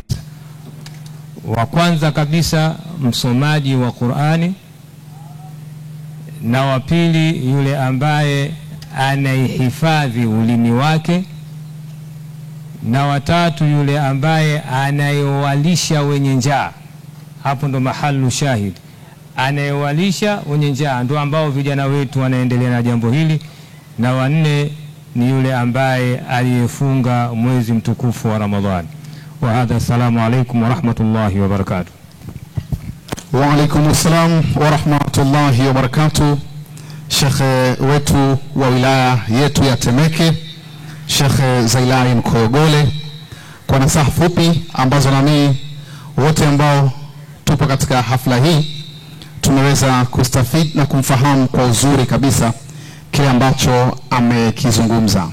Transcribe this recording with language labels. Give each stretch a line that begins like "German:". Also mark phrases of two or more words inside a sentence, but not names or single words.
Swahili: Wa kwanza kabisa msomaji wa Qur'ani, na wa pili yule ambaye anaihifadhi ulimi wake, na watatu yule ambaye anayewalisha wenye njaa. Hapo ndo
Arabic: محل الشاهد,
Swahili: anayewalisha wenye njaa, ndo ambao vijana wetu wanaendelea na jambo hili. Na wa 4 ni yule ambaye aliyefunga mwezi mtukufu wa Ramadhani.
Arabic: وهذا السلام عليكم ورحمة الله وبركاته. وعليكم السلام ورحمة الله وبركاته.
Swahili: Shekhe wetu wa wilaya yetu ya Temeke, Shekhe Zailai Mkoyogole, kwa nasaha fupi ambazo nami wote ambao tupo katika hafla hii tumeweza kustafidi na kumfahamu kwa uzuri kabisa kile ambacho amekizungumza.